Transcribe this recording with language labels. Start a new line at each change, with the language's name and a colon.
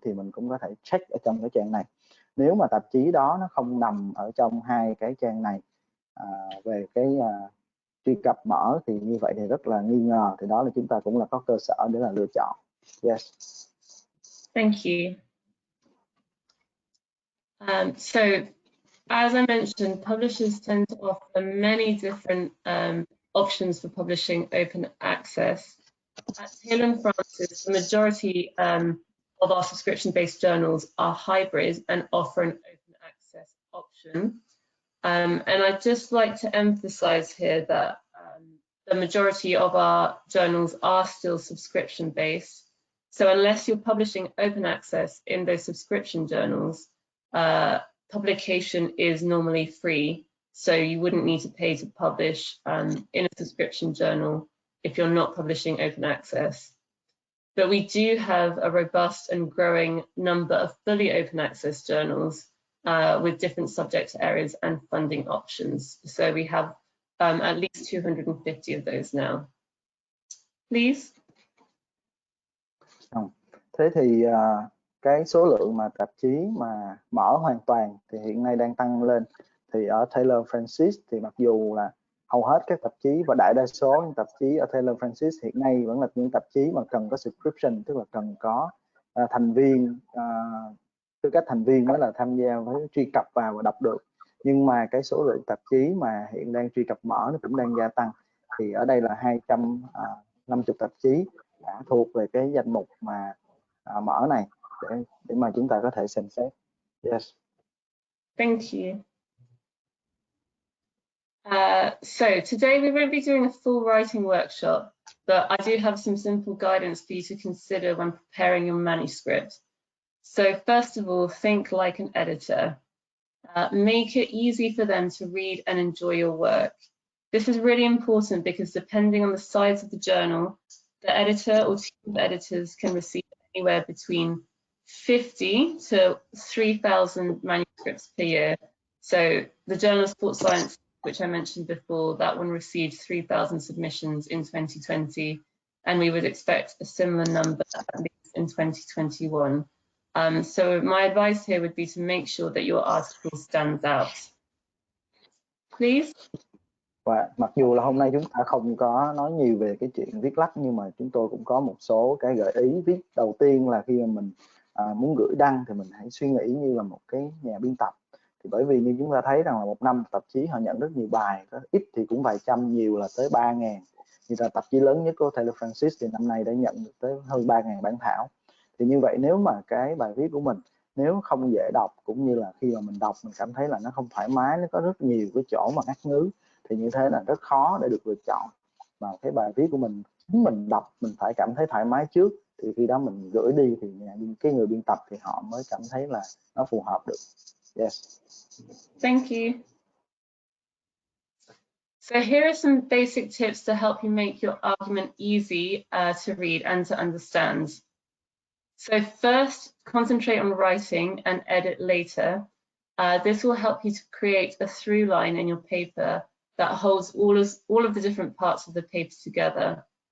Vietnamese: Thì mình cũng có thể check ở trong cái trang này. Nếu mà tạp chí đó nó không nằm ở trong 2 cái trang này về cái truy cập mở thì như vậy thì rất là nghi ngờ, thì đó là chúng ta cũng là có cơ sở để là lựa chọn.
English: Yes. Thank you. So, as I mentioned, publishers tend to offer many different options for publishing open access. At Taylor & Francis, the majority of our subscription-based journals are hybrid and offer an open access option. And I'd just like to emphasize here that the majority of our journals are still subscription-based. So unless you're publishing open access in those subscription journals, publication is normally free. So you wouldn't need to pay to publish in a subscription journal if you're not publishing open access. But we do have a robust and growing number of fully open access journals with different subject areas and funding options. So we have at least 250 of those now. Please.
Vietnamese: Thế thì cái số lượng mà tạp chí mà mở hoàn toàn thì hiện nay đang tăng lên. Thì ở Taylor Francis thì mặc dù là hầu hết các tạp chí và đại đa số những tạp chí ở Taylor Francis hiện nay vẫn là những tạp chí mà cần có subscription, tức là cần có thành viên, tư cách thành viên mới là tham gia với truy cập vào và đọc được. Nhưng mà cái số lượng tạp chí mà hiện đang truy cập mở nó cũng đang gia tăng. Thì ở đây là 250 tạp chí đã thuộc về cái danh mục mà mở này để mà chúng ta có thể xem xét.
English: Yes. Thank you. So today we won't be doing a full writing workshop, but I do have some simple guidance for you to consider when preparing your manuscript. So first of all, think like an editor. Make it easy for them to read and enjoy your work. This is really important because depending on the size of the journal, the editor or team of editors can receive anywhere between 50 to 3,000 manuscripts per year. So the Journal of Sports Science, which I mentioned before, that one received 3,000 submissions in 2020, and we would expect a similar number at least in 2021. So my advice here would be to make sure that your article stands out. Please.
Vietnamese: Và mặc dù là hôm nay chúng ta không có nói nhiều về cái chuyện viết lách, nhưng mà chúng tôi cũng có một số cái gợi ý. Viết đầu tiên là khi mà mình muốn gửi đăng thì mình hãy suy nghĩ như là một cái nhà biên tập. Thì bởi vì như chúng ta thấy rằng là một năm tạp chí họ nhận rất nhiều bài, ít thì cũng vài trăm, nhiều là tới 3.000. Như là tạp chí lớn nhất của Taylor Francis thì năm nay đã nhận được tới hơn 3.000 bản thảo. Thì như vậy nếu mà cái bài viết của mình nếu không dễ đọc, cũng như là khi mà mình đọc mình cảm thấy là nó không thoải mái, nó có rất nhiều cái chỗ mà ngắt ngứ, thì như thế là rất khó để được lựa chọn. Mà cái bài viết của mình chính mình đọc mình phải cảm thấy thoải mái trước, thì khi đó mình gửi đi thì cái người biên tập thì họ mới cảm thấy là nó phù hợp được.
English: Yes. Thank you. So here are some basic tips to help you make your argument easy to read and to understand. So first, concentrate on writing and edit later. This will help you to create a through line in your paper that holds all of the different parts of the paper together.